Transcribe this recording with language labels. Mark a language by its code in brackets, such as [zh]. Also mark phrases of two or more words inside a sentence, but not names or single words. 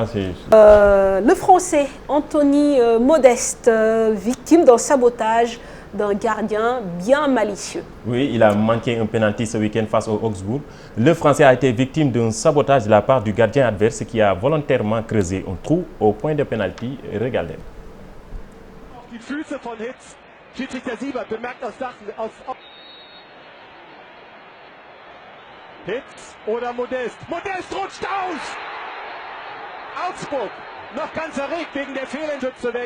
[fr] Le Français, Anthony Modeste, victime d'un sabotage d'un gardien bien malicieux. Oui, il a manqué un penalty ce week-end face au Augsbourg. Le Français a été victime d'un sabotage de la part du gardien adverse qui a volontairement creusé un trou au point de penalty. Regardez. [de] Die Füße von Hitz. Schiedsrichter Siebert bemerkt Hitz oder Modest. Modest rutscht aus! Augsburg noch ganz erregt wegen der Fehlentschütze weg.